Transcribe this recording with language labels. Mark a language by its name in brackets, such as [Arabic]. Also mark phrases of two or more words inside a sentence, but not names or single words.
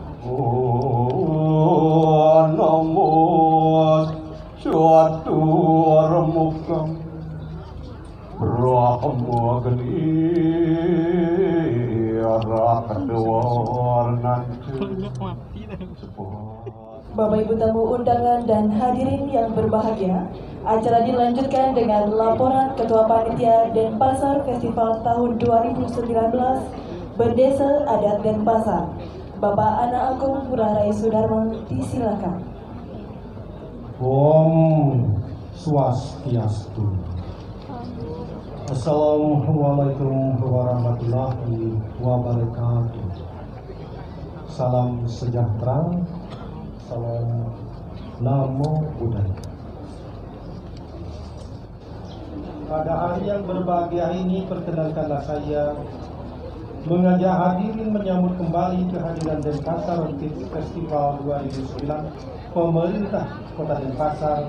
[Indonesian] Namo suatu remukam rahmagani rakadwarnan. Bapak Ibu tamu undangan dan hadirin yang berbahagia, acara dilanjutkan dengan laporan Ketua Panitia Denpasar Festival tahun 2019 Berdesa Adat Denpasar, Bapak Anak Agung Ngurah Rai Sudarmo, disilakan. [Sanskrit] Om Swastiastu. [Arabic] السلام عليكم ورحمة الله وبركاته. [Indonesian] Salam sejahtera. Salam [Pali] Namo Buddhaya. [Indonesian] Pada hari yang berbahagia ini, perkenankanlah saya mengajak hadirin menyambut kembali kehadiran Denpasar untuk Festival 2009 Pemerintah Kota Denpasar.